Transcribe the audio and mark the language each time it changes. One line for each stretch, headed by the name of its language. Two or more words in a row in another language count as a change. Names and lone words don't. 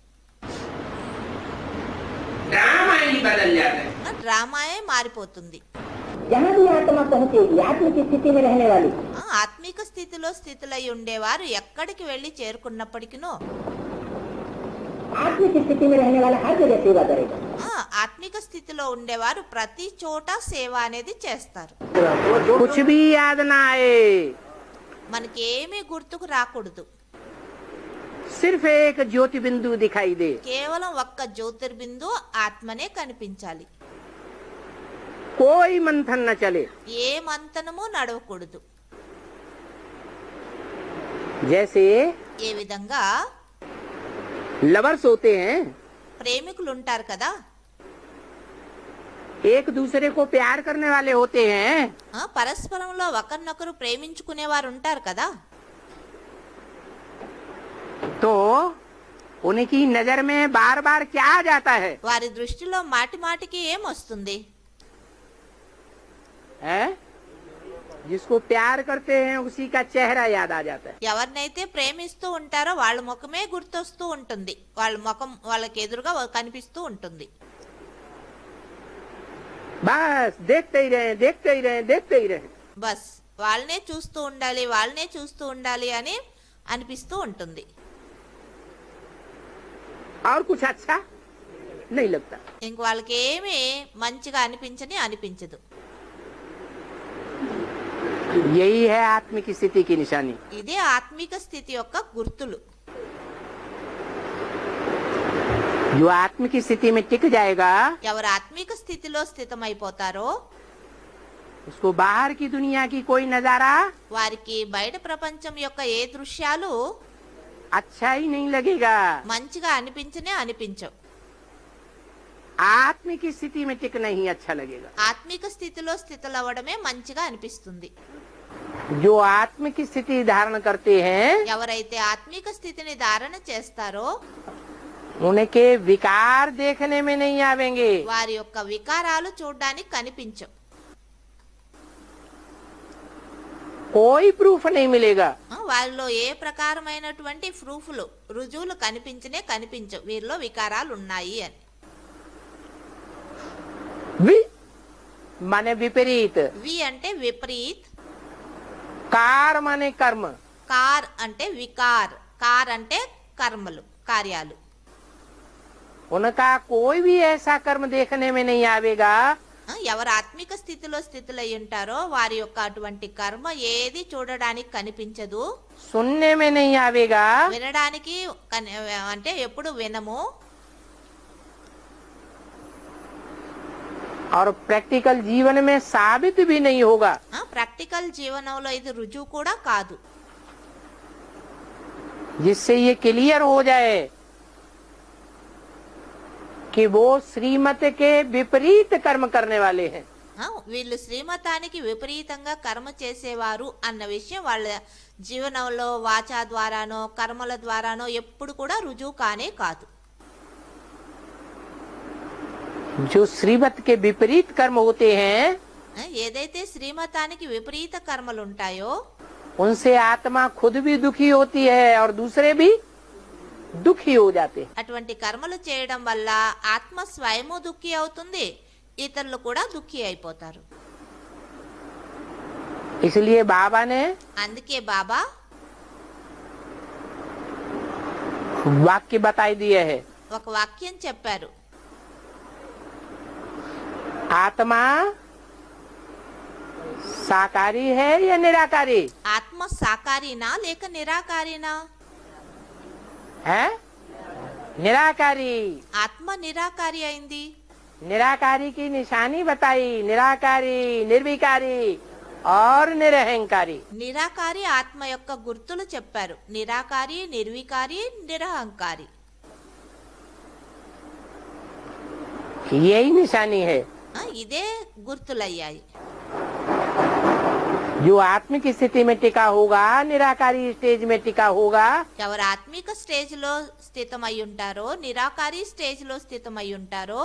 Hindi: ड्रामा ही बदल जाता है।
Telugu: డ్రామాయే మారిపోతుంది.
Hindi: जहाँ भी आत्मा पहुँचेगी आत्मिक स्थिति में रहने वाली
Telugu: ఆత్మిక స్థితిలో స్థితులై ఉండేవారు ఎక్కడికి వెళ్లి చేరుకున్నప్పటికినూ
Hindi: आत्मिक स्थिति में रहने वाला हर जगह सेवा करेगा।
Telugu: ఆత్మిక స్థితిలో ఉండేవారు ప్రతి చోట సేవ అనేది చేస్తారు.
Hindi: कुछ भी याद ना आए,
Telugu: మనకి ఏమీ గుర్తుకు రాకూడదు.
Hindi: सिर्फ एक ज्योति बिंदु दिखाई दे,
Telugu: కేవలం ఒక్క జ్యోతిర్బిందు ఆత్మనే కనిపించాలి.
Hindi: कोई मंथन न चले।
Telugu: ఏ మంతనము నడవకూడదు.
Hindi: जैसे
Telugu: ఏ విధంగా
Hindi: लवर्स होते हैं,
Telugu: ప్రేమికులు ఉంటారు కదా,
Hindi: एक दूसरे को प्यार करने वाले होते हैं,
Telugu: పరస్పరంలో ఒకరినొకరు ప్రేమించుకునేవారు ఉంటారు కదా.
Hindi: तो उनकी नजर में बार बार क्या आ जाता है?
Telugu: వారి దృష్టిలో మాటి మాటికి ఏమొస్తుంది?
Hindi: है? जिसको प्यार करते हैं उसी का चेहरा याद आ जाता है।
Telugu: ఎవరినైతే ప్రేమిస్తూ ఉంటారో వాళ్ళ ముఖమే గుర్తొస్తూ ఉంటుంది. వాళ్ళ ముఖం వాళ్ళకి ఎదురుగా కనిపిస్తూ ఉంటుంది.
Hindi: बस देखते ही रहे, देखते ही रहे, देखते ही रहे।
Telugu: బస్ వాళ్ళనే చూస్తూ ఉండాలి, వాళ్ళనే చూస్తూ ఉండాలి అని అనిపిస్తూ ఉంటుంది.
Hindi: और कुछ अच्छा नहीं लगता।
Telugu: ఇంక వాళ్ళకి ఏమీ మంచిగా అనిపించదు.
Hindi: यही है आत्मिक स्थिति की निशानी।
Telugu: ఇదే ఆత్మిక స్థితి యొక్క గుర్తులు.
Hindi: जो आत्मिक स्थिति में टिक जाएगा
Telugu: ఎవరు ఆత్మిక స్థితిలో స్థితమైపోతారో
Hindi: उसको बाहर की दुनिया की कोई नजारा
Telugu: వారికి బయట ప్రపంచం యొక్క ఏ దృశ్యాలు
Hindi: अच्छा ही नहीं लगेगा।
Telugu: మంచిగా అనిపించవు.
Hindi: आत्मिक स्थिति में टिकना ही अच्छा लगेगा।
Telugu: ఆత్మిక స్థితిలో స్థితులవ్వడమే మంచిగా అనిపిస్తుంది.
Hindi: जो आत्मिक स्थिति धारण करते हैं
Telugu: ఎవరైతే ఆత్మిక స్థితిని ధారణ చేస్తారో
Hindi: उनके विकार देखने में नहीं आवेंगे।
Telugu: వారి యొక్క వికారాలు చూడడానికి కనిపించవు.
Hindi: कोई प्रूफ नहीं मिलेगा।
Telugu: వారిలో ఏ ప్రకారమైనటువంటి ప్రూఫ్లు రుజువులు కనిపించవు వీరిలో వికారాలు ఉన్నాయి అని.
Hindi: वि माने विपरीत,
Telugu: వి అంటే విపరీత్,
Hindi: कार माने कर्म,
Telugu: కార్ అంటే వికార్, కార్ అంటే కర్మలు కార్యాలు.
Hindi: उनका कोई भी ऐसा कर्म देखने में नहीं आवेगा
Telugu: ఎవరు ఆత్మిక స్థితిలో స్థితులై ఉంటారో వారి యొక్క అటువంటి కర్మ ఏది చూడడానికి కనిపించదు,
Hindi: सुनने में नहीं आवेगा
Telugu: వినడానికి అంటే ఎప్పుడు వినము.
Hindi: और प्रैक्टिकल जीवन में साबित भी नहीं होगा।
Telugu: ప్రాక్టికల్ జీవనంలో ఇది రుజువు కూడా కాదు.
Hindi: जिससे ये क्लियर हो जाए कि वो श्रीमत के विपरीत कर्म करने वाले हैं।
Telugu: వీళ్ళు శ్రీమతానికి విపరీతంగా కర్మ చేసేవారు అన్న విషయం వాళ్ళ జీవనంలో వాచా ద్వారానో కర్మల ద్వారానో ఎప్పుడు కూడా రుజువు కానే కాదు.
Hindi: जो श्रीमत के विपरीत कर्म होते हैं
Telugu: ఏదైతే శ్రీమతానికి విపరీత కర్మలు ఉంటాయో
Hindi: उनसे आत्मा खुद भी दुखी होती है और दूसरे भी दुखी हो जाते हैं।
Telugu: అటువంటి కర్మలు చేయడం వల్ల ఆత్మ స్వయము దుఃఖి అవుతుంది, ఇతరులు కూడా దుఃఖి అయిపోతారు.
Hindi: इसलिए बाबा ने
Telugu: అందుకే బాబా
Hindi: वाक्य बताई दिए है।
Telugu: ఒక వాక్యం చెప్పారు.
Hindi: आत्मा साकारी है या निराकारी
Telugu: ఆత్మ సాకారీనా లేక నిరాకారీనా?
Hindi: है? निराकारी।
Telugu: ఆత్మ నిరాకారి అయింది.
Hindi: निराकारी की निशानी बताई, निराकारी, निर्विकारी और निरहंकारी।
Telugu: నిరాకారి ఆత్మ యొక్క గుర్తులు చెప్పారు. నిరాకారి, నిర్వికారి, నిరహంకారి.
Hindi: यही निशानी है।
Telugu: ఇదే గుర్తులయ్యాయి.
Hindi: जो आत्मिक स्थिति में टिका होगा, निराकारी स्टेज में टिका होगा,
Telugu: ఎవరు ఆత్మిక స్టేజ్ లో స్థితమై ఉంటారో, నిరాకారి స్టేజ్ లో స్థితమై ఉంటారో